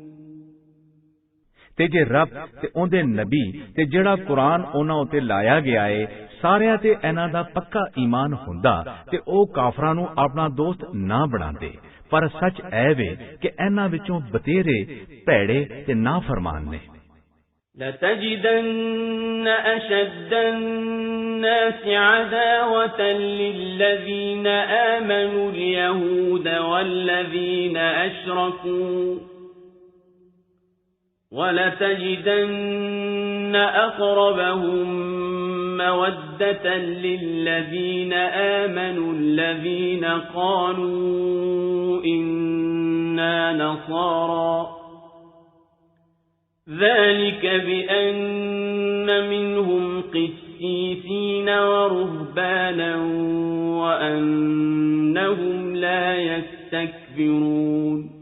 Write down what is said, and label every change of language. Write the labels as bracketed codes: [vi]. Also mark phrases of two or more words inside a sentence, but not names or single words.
[pa] ਤੇ ਜੇ ਰੱਬ ਤੇ ਉਹਦੇ ਨਬੀ ਤੇ ਜਿਹੜਾ ਕੁਰਾਨ ਉਹਨਾਂ ਉਤੇ ਲਾਇਆ ਗਿਆ ਏ ਸਾਰਿਆਂ ਤੇ ਇਹਨਾਂ ਦਾ ਪੱਕਾ ਈਮਾਨ ਹੁੰਦਾ ਤੇ ਉਹ ਕਾਫਰਾਂ ਨੂੰ ਆਪਣਾ ਦੋਸਤ ਨਾ ਬਣਾਉਂਦੇ। ਪਰ ਸੱਚ ਇਹ ਵੇ ਕਿ ਇਹਨਾਂ ਵਿੱਚੋਂ ਬਤੇਰੇ ਭੈੜੇ ਤੇ ਨਾਫਰਮਾਨ ਨੇ। [ar] لَتَجِدَنَّ أَشَدَّ النَّاسِ عَدَاوَةً لِلَّذِينَ آمَنُوا الْيَهُودَ وَالَّذِينَ أَشْرَكُوا وَلَتَجِدَنَّ أَقْرَبَهُم مَّوَدَّةً لِلَّذِينَ آمَنُوا الَّذِينَ قَالُوا إِنَّا نَصَارَى ذَلِكَ بِأَنَّ مِنْهُمْ قِسِّيسِينَ وَرُهْبَانًا وَأَنَّهُمْ لَا يَسْتَكْبِرُونَ۔